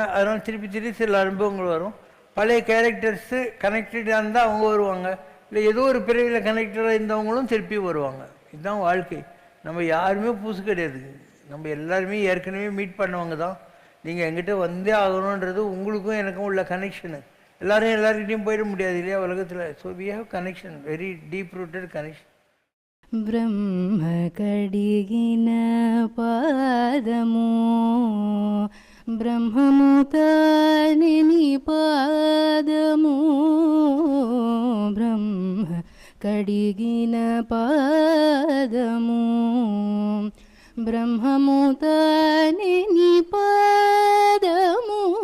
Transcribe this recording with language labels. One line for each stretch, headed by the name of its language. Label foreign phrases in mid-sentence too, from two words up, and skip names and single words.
Tamil: அதனால் திருப்பி திருப்பி சில அனுபவங்கள் வரும். பழைய கேரக்டர்ஸு கனெக்டடாக இருந்தால் அவங்க வருவாங்க, இல்லை ஏதோ ஒரு பிரிவில் கனெக்டடாக இருந்தவங்களும் திருப்பி வருவாங்க. இதுதான் வாழ்க்கை. நம்ம யாருமே புதுசு கிடையாது. நம்ம எல்லாருமே ஏற்கனவே மீட் பண்ணவங்க தான். நீங்கள் எங்கிட்ட வந்தே ஆகணுன்றது உங்களுக்கும் எனக்கும் உள்ள கனெக்ஷனு. எல்லாரும் எல்லாருக்கிட்டையும் போயிட முடியாது இல்லையா உலகத்தில்.
English: so we have connection, very deep rooted connection.
Telugu: బ్రహ్మ కడిగిన పాదము బ్రహ్మము తాని పాదము బ్రహ్మ కడిగిన పాదము బ్రహ్మము తాని పాదము